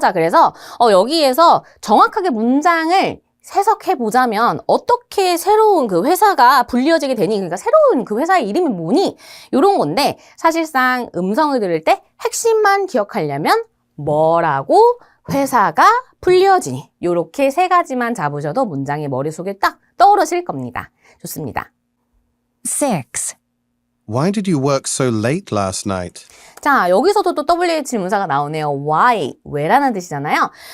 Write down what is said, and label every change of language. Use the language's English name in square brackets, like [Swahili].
[Korean] 자, 그래서 여기에서 정확하게 문장을 해석해보자면 어떻게 새로운 그 회사가 불리워지게 되니 그러니까 새로운 그 회사의 이름이 뭐니? 이런 건데 사실상 음성을 들을 때 핵심만 기억하려면 뭐라고 회사가 불리워지니 이렇게 세 가지만 잡으셔도 문장이 머릿속에 딱 떠오르실 겁니다. 좋습니다. 6. [English] Why did you work so late last night? [Korean] 자, 여기서도 또 WH 문사가 나오네요. Why, 왜라는 뜻이잖아요.